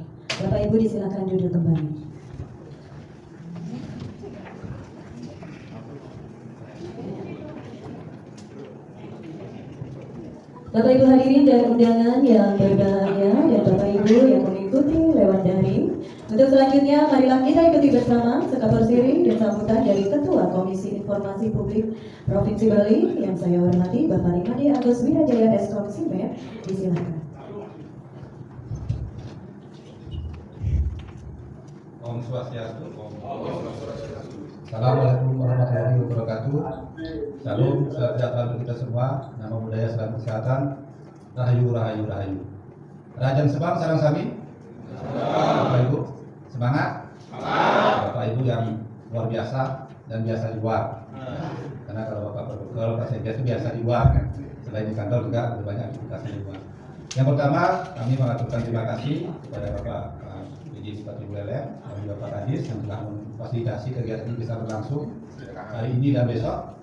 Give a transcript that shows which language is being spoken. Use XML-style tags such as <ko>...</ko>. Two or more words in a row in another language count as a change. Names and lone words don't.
<id>Bapak Ibu disilakan duduk kembali. Bapak Ibu hadirin dan undangan yang berbahagia dan Bapak Ibu yang mengikuti lewat daring. Untuk selanjutnya marilah kita ikuti bersama sekapur sirih dan sambutan dari Ketua Komisi Informasi Publik Provinsi Bali yang saya hormati Bapak Rimadi Agus Wirajaya Eskom Simer. Disilakan.</id> <ban>Om Om Swastiastu.</ban> <ar>Assalamualaikum warahmatullahi wabarakatuh.</ar> <id>Salam sejahtera untuk kita semua. Nama budaya salam kesehatan. Rahayu, rahayu, rahayu.</id> <ban>Rajan Sebang, sarang sami.</ban> <id>Bapak Ibu, semangat. Bapak Ibu yang luar biasa dan biasa di luar. Karena kalau Bapak berbekal, Pak Sekjen itu biasa di luar kan. Selain di kantor juga lebih banyak aktivitas di luar. Yang pertama, kami mengaturkan terima kasih kepada Bapak Biji Bupati Buleleng dan juga Pak Kadis yang telah memfasilitasi kegiatan ini bisa berlangsung hari ini dan besok.</id>